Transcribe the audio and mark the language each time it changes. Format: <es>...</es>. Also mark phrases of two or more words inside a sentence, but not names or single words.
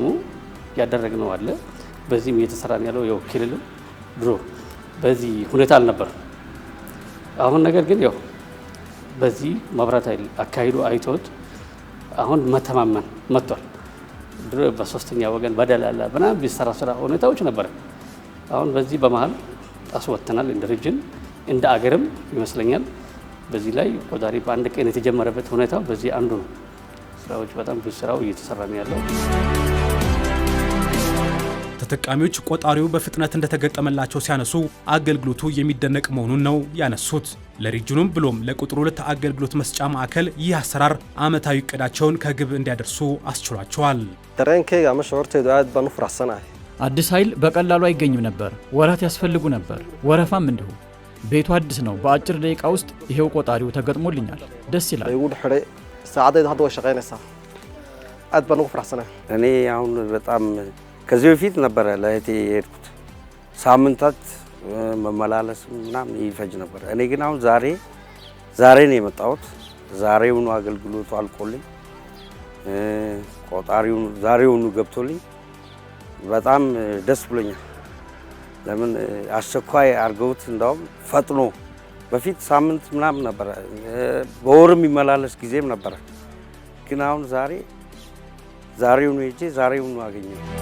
<am>ያደረግነው አለ። በዚህም እየተሰራ ያለው ያው ክልልም ድሮ በዚህ ሁኔታ አልነበር። አሁን ነገር ግን ያው በዚህ መብራት ኃይል አካሂዶ አይቶት አሁን መተማመን መጥቷል። ድሮ በሶስተኛ ወገን በደላላ ምናምን ቢሰራ ስራ ሁኔታዎች ነበር። አሁን በዚህ በመሀል አስወጥተናል። እንደ ሪጅን እንደ አገርም ይመስለኛል በዚህ ላይ ቆጣሪ በአንድ ቀን የተጀመረበት ሁኔታ በዚህ አንዱ ነው። ስራዎች በጣም ብዙ ስራው እየተሰራ ነው ያለው። ተጠቃሚዎች ቆጣሪው በፍጥነት እንደተገጠመላቸው ሲያነሱ አገልግሎቱ የሚደነቅ መሆኑን ነው ያነሱት። ለሪጅኑም ብሎም ለቁጥር 2 አገልግሎት መስጫ ማዕከል ይህ አሰራር ዓመታዊ እቅዳቸውን ከግብ እንዲያደርሱ አስችሏቸዋል።</am> <so>dareenkayga ama shucuurtaydu aad baan u faraxsanahay።</so> <am>አዲስ ኃይል በቀላሉ አይገኝም ነበር። ወራት ያስፈልጉ ነበር። ወረፋም እንዲሁ። ቤቱ አዲስ ነው። በአጭር ደቂቃ ውስጥ ይሄው ቆጣሪው ተገጥሞልኛል። ደስ ይላል።</am> <so>igu dhexay saacadaydu hadda way shaqaynaysaa aad baan ugu faraxsanahay።</so> <am>እኔ አሁን በጣም ከዚህ በፊት ነበረ ለእህቴ የሄድኩት ሳምንታት መመላለስ ምናምን ይፈጅ ነበር። እኔ ግን አሁን ዛሬ ነው የመጣሁት። ዛሬውኑ አገልግሎቱ አልቆልኝ ቆጣሪው ዛሬውኑ ገብቶልኝ በጣም ደስ ብሎኛል። ለምን አስቸኳይ አርገውት እንዳውም ፈጥኖ በፊት ሳምንት ምናምን ነበር በወርም ይመላለስ ጊዜም ነበር። ግን አሁን ዛሬውኑ ሄጄ ዛሬውኑ አገኘው።</am>